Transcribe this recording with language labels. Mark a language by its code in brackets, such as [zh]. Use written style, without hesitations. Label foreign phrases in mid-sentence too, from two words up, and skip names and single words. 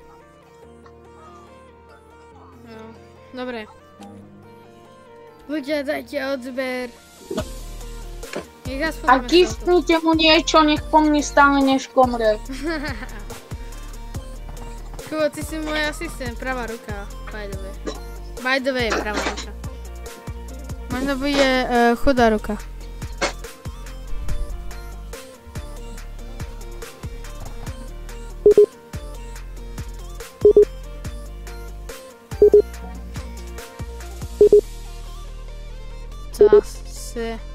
[sk] No, dobre. Ľudia, dajte odber. A giftnite mu niečo, nech po mne stále neškomre. Kubo, ty si môj asistent, pravá ruka, [en] by the way. By the way, [sk] pravá ruka. Možno bude chudá ruka. Zase.